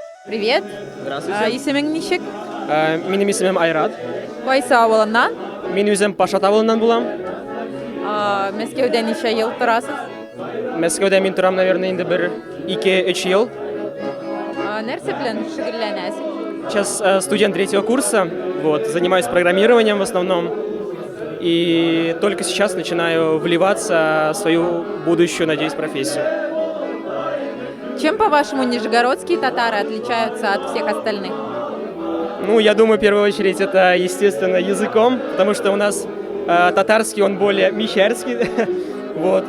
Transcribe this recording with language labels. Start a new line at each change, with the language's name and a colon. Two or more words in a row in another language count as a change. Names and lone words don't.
Russian: Привет. Здравствуйте.
Tatar: Исемең ничек? Минем исемем Айрат. Кайсы авылыннан? Мин үзем Пашат авылыннан булам. Мәскәүдә ничә ел торасыз? Мәскәүдә мин торам, наверное, инде 1-2-3 ел. Нәрсә белән шөгыльләнәсез?
Russian: Сейчас студент 3-го курса, вот, занимаюсь программированием в основном. И только сейчас начинаю вливаться в свою будущую, надеюсь, профессию. Чем, по-вашему, нижегородские татары отличаются от всех остальных? Ну, я думаю, в первую очередь, это, естественно, языком, потому что у нас татарский, он более мещерский, вот.